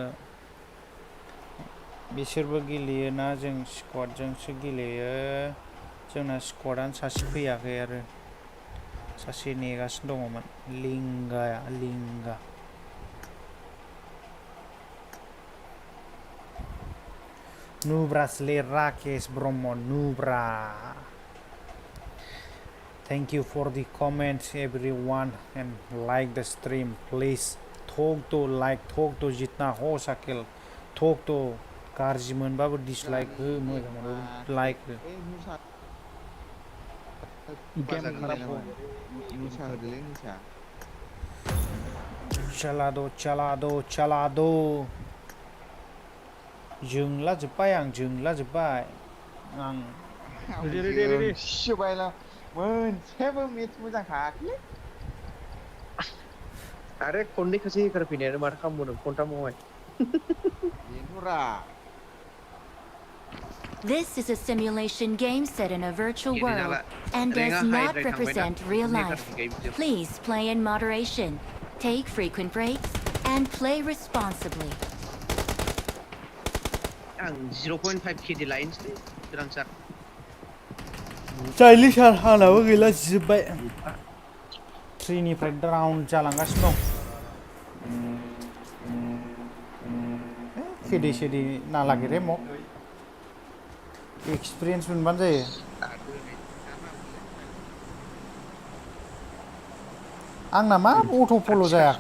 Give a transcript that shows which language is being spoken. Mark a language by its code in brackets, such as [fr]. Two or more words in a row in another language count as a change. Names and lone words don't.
[brx] बिसोरबो गेलेयोना जों स्क्वाडजोंसो गेलेयो जोंना स्क्वाडानो सासे फैयाखै आरो सासे नेगासिनो दङमोन लिंगा नुब्रासलै राकेश ब्रह्म नुब्रा [en] thank you for the comments everyone and like the stream please talk to [hi] जितना हो सके [en] talk to [brx] गाज्रि मोनबाबो [en] dislike [brx] हो मोजां मोनबाबो [en] like [brx] हो चला दो जोंला जोब्बाय आं बायला मोनसेबो मेच मोजां खायाखैलै आरे खननैखौसो होखारफैनायानो माथो खालामबावदों खनथामावहाय बेनोरा [en] This is a simulation game set in a virtual world and does not represent real life. Please play in moderation, take frequent breaks, and play responsibly. [brx] आं 0.5 केडि लायनोसै गोनांथार जायलि सार आंनाबो गैला जोब्बाय 3 निफ्राय डाउन जालांगासिनो दं खेदि नालागिरे मक एक्सपिरियेन्स मोनबानो जायो आंना मा अट' फल' जायाखै